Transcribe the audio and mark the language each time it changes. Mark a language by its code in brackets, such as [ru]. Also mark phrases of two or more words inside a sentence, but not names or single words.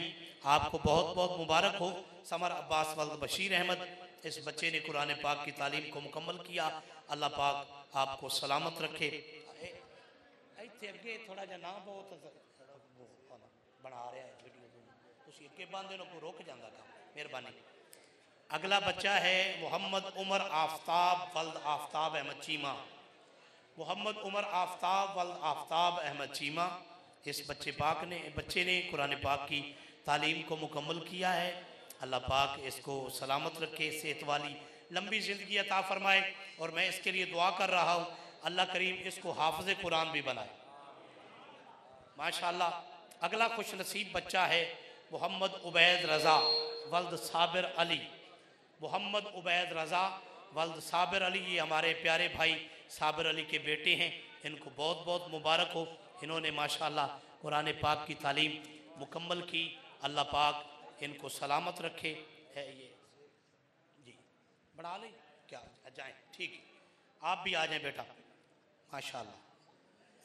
[ur] آپ کو بہت بہت مبارک ہو۔ ثمر عباس ولد بشیر احمد، اس بچے نے قرآن پاک کی تعلیم کو مکمل کیا. اللہ پاک آپ کو سلامت رکھے۔ اگے تھوڑا جا نا بہت بنا رہا ہے ویڈیو، اگے بند کو رک جاتا کام، مہربانی. اگلا بچہ ہے محمد عمر آفتاب ولد آفتاب احمد چیمہ، محمد عمر آفتاب ولد آفتاب احمد چیمہ، اس بچے نے قرآن پاک کی تعلیم کو مکمل کیا ہے. اللہ پاک اس کو سلامت رکھے، صحت والی لمبی زندگی عطا فرمائے. اور میں اس کے لیے دعا کر رہا ہوں اللہ کریم اس کو حافظ قرآن بھی بنائے ماشاءاللہ. اگلا خوش نصیب بچہ ہے محمد عبید رضا ولد صابر علی، محمد عبید رضا ولد صابر علی, یہ ہمارے پیارے بھائی صابر علی کے بیٹے ہیں، ان کو بہت بہت مبارک ہو. انہوں نے ماشاءاللہ قرآن پاک کی تعلیم مکمل کی. اللہ پاک ان کو سلامت رکھے۔ ہے یہ جی، بڑھا لیں کیا، جائیں ٹھیک ہے، آپ بھی آ جائیں بیٹا ماشاءاللہ.